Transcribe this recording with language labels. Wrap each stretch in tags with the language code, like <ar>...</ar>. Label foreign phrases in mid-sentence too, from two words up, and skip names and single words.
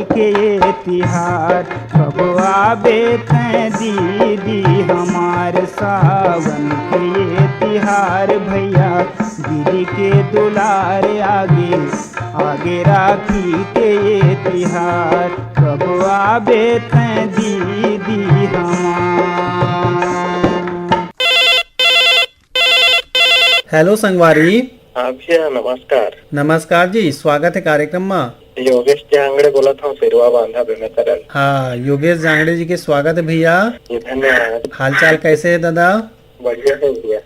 <hne>के ये तिहार कब आबे तैं दीदी हमार सावन के ये तिहार भैया दीदी के दुलार आगे आगे राखी के ये तिहार कब आबे तैं दीदी हमार। हेलो संगवारी। हाँ भैया नमस्कार। नमस्कार जी, स्वागत है कार्यक्रम में। योगेश जांगड़े बोला था फिरवा बांधा बेमेतरन। हाँ, योगेश जांगड़े जी के स्वागत है भैया। ये धन्यवाद। हालचाल कैसे है दादा? बढ़िया है भैया।</hne>